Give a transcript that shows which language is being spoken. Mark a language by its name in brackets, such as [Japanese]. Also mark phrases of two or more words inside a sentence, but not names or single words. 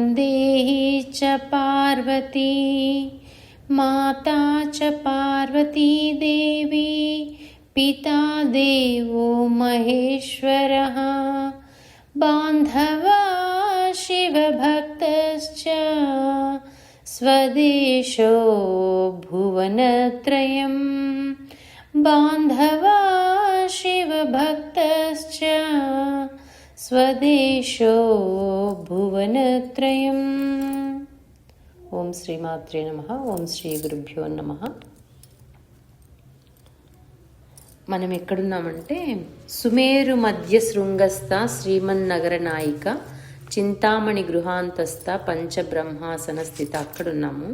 [Sanskrit] देहि च पार्वती माता च पार्वती देवी पिता देवो महेश्वरः बान्धवा शिवभक्तश्च स्वदेशो भुवनत्रयं बान्धवा शिवभक्तश्च स्वदेशो भुवनत्रयम्। ఓం శ్రీమాత్రే నమః. ఓం శ్రీ గురుభ్యో నమః. [Telugu] మనం ఎక్కడున్నామంటే [Sanskrit] సుమేరు మధ్య శృంగస్థ శ్రీమన్నగర నాయిక చింతామణి గృహాంతస్థ పంచబ్రహ్మాసన స్థిత [Telugu] అక్కడున్నాము.